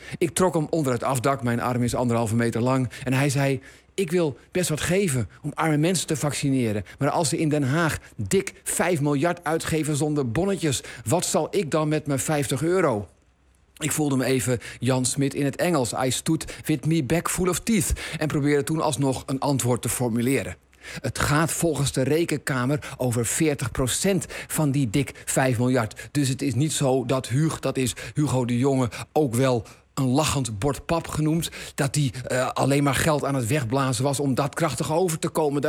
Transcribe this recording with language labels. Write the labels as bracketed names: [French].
[Dutch] Ik trok hem onder het afdak, mijn arm is 1,5 meter lang, en hij zei: ik wil best wat geven om arme mensen te vaccineren, maar als ze in Den Haag dik 5 miljard uitgeven zonder bonnetjes, wat zal ik dan met mijn 50 euro? Ik voelde me even Jan Smit in het Engels. [English] I stood with me back full of teeth. [Dutch] En probeerde toen alsnog een antwoord te formuleren. Het gaat volgens de rekenkamer over 40% van die dik 5 miljard. Dus het is niet zo dat Huug, dat is Hugo de Jonge, ook wel een lachend bord pap genoemd, dat die alleen maar geld aan het wegblazen was om daadkrachtig over te komen.